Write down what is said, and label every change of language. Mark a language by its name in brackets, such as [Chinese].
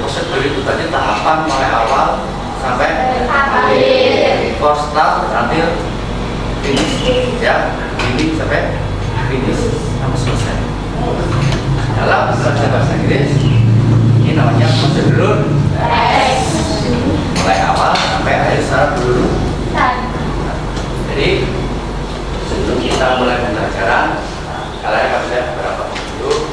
[Indonesian] Prosedur itu tadi tahapan mulai awal sampai akhir. [English] First start until finish. [Indonesian] Ya, ini sampai finish sampai selesai. Dalam bahasa Inggris ini namanya prosedur. Mulai awal sampai akhir secara dulu. Jadi sebelum kita mulai pembelajaran, kalian akan melihat beberapa video.